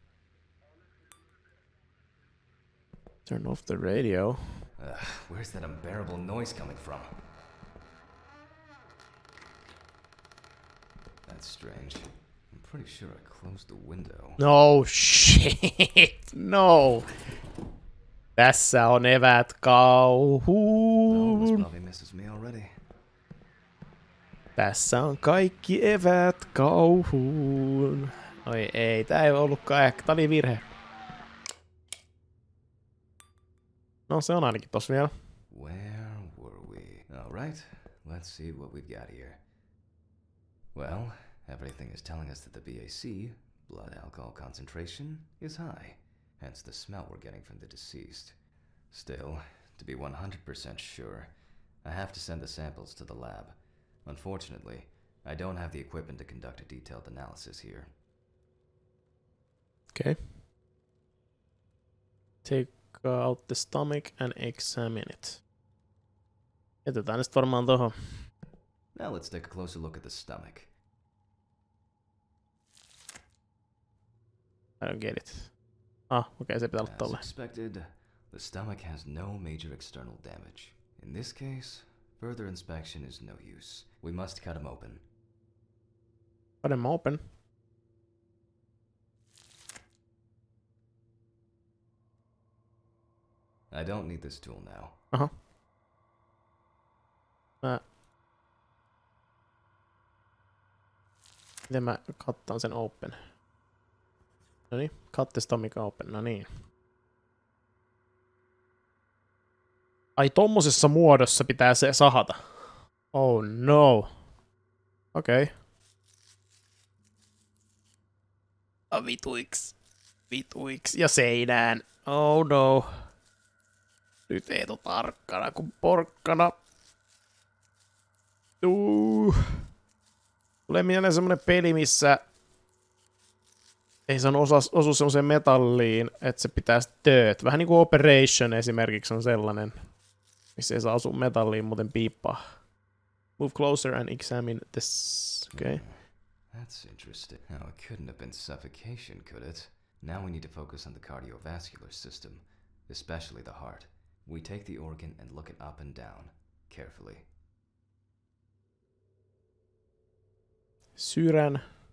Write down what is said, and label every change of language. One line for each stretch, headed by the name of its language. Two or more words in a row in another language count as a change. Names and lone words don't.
English: Turn off the radio. Where's that unbearable noise coming from? That's strange. I'm pretty sure I closed the window. No shit.
Finnish: No. Tässä on eväät kauhuun.
English: Oh, this probably misses me already.
Finnish: Tässä on kaikki eväät kauhuun. Oi ei, tää ei ollutkaan ehkä, tää oli virhe. No se on ainakin tossa vielä.
English: Where were we? Alright, let's see what we've got here. Well, everything is telling us that the BAC, blood alcohol concentration, is high, hence the smell we're getting from the deceased. Still, to be 100% sure, I have to send the samples to the lab. Unfortunately, I don't have the equipment to conduct a detailed analysis here. Okay. Take out the stomach and examine it.
Finnish: Jätetään nyt varmaan tohon.
English: Now let's take a closer look at the stomach. I don't get it.
Finnish: Okei, se pitää olla
English: As
Finnish: tolle.
English: expected, the stomach has no major external damage. In this case, further inspection is no use. We must cut him open. Cut him open. I don't need this tool now. Aha.
Finnish: Miten mä kattaan sen open? Noniin,
English: cut the stomach open,
Finnish: no niin. Ai tommosessa muodossa pitää se sahata.
English: Oh no. Okei.
Finnish: Vituiks. Vituiks. Ja seinään.
English: Oh no.
Finnish: Nyt ei ole tarkkana kuin porkkana. Tulee mieleen semmonen peli, missä ei saa osu semmoiseen metalliin, että se pitää tööt. Vähän niinku Operation esimerkiksi on sellainen, missä ei saa osua metalliin, muuten piippaa.
English: Move closer and examine this. Okay. That's interesting. Now, it couldn't have been suffocation, could it? Now we need to focus on the cardiovascular system, especially the heart. We take the organ and look it up and down, carefully.
Finnish: Sydän.